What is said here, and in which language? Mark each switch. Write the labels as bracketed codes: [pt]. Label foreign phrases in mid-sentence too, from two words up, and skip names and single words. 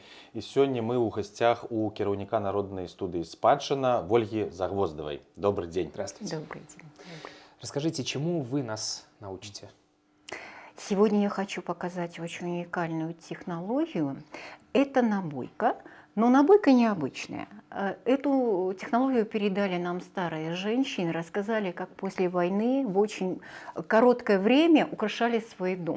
[be] І сёння мы ў гасцях у кіраўніка народнай студыі «Спадчына» Ольгі Загвоздавай. [ru] Добрый день. Здравствуйте. Добрый день. Расскажите, чему вы нас научите? Сегодня я хочу показать очень уникальную технологию. Это набойка, но набойка необычная. Эту технологию передали нам старые женщины, рассказали, как после войны в очень короткое время украшали свой дом.